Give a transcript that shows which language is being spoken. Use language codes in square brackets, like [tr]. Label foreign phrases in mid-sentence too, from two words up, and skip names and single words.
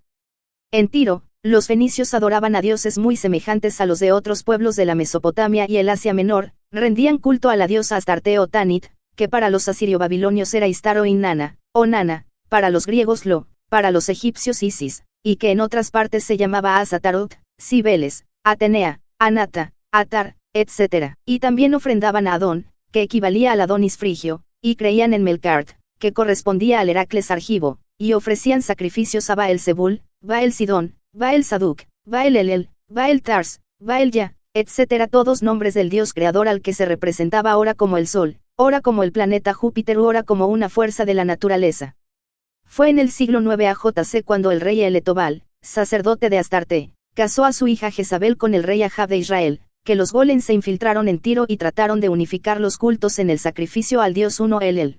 [es] En Tiro, los fenicios adoraban a dioses muy semejantes a los de otros pueblos de la Mesopotamia y el Asia Menor, rendían culto a la diosa Astarte o Tanit, que para los asirio-babilonios era Istar o Inanna, o Nana, para los griegos Lo, para los egipcios Isis, y que en otras partes se llamaba Azatarot, Cibeles, Atenea, Anata, Atar, etc. Y también ofrendaban a Adón, que equivalía al Adonis frigio, y creían en Melkart, que correspondía al Heracles argivo, y ofrecían sacrificios a Baal Zebul, Baal Sidón, Baal Saduk, Baal Elel, Baal Tars, Baal Ya, etc. Todos nombres del dios creador al que se representaba ora como el sol, ora como el planeta Júpiter u ora como una fuerza de la naturaleza. Fue en el siglo IX AJC cuando el rey Eletobal, sacerdote de Astarte, casó a su hija Jezabel con el rey Ahab de Israel, que los golems se infiltraron en Tiro y trataron de unificar los cultos en el sacrificio al dios uno Elel.